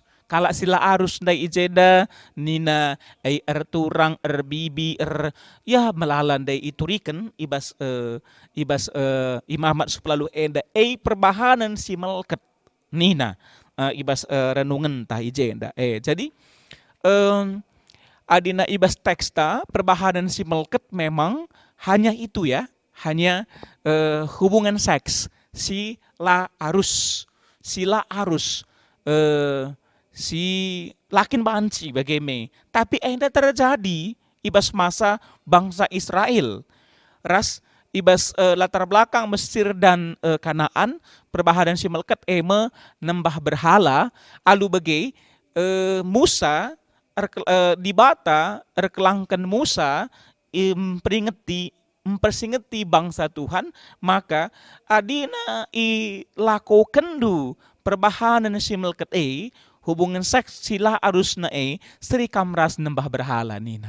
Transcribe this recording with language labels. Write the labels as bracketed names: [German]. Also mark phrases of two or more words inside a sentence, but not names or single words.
[Batak Karo] Kalak sila arus ndai ijeda nina turang bibi ya melalan dai ituriken ibas imamat suplalu enda perbahanan si melket nina ibas renungan tah ijenda jadi adina ibas teksta perbahanan si melket [Indonesian] memang hanya itu ya, hanya hubungan seks [Batak Karo] sila arus si lakin banci bagaimana. [Indonesian] Tapi enda terjadi ibas masa bangsa Israel. [Batak Karo] Ras ibas [Indonesian] latar belakang Mesir dan Kanaan, [Batak Karo] perbahanan si melket nembah berhala, alu bagai Musa di bata erkelangkan Musa mempersingeti bangsa Tuhan, maka adina lakukan du perbahanan si melket [Indonesian] hubungan seks [Batak Karo] sila arusna seri kamras nembah berhala nina.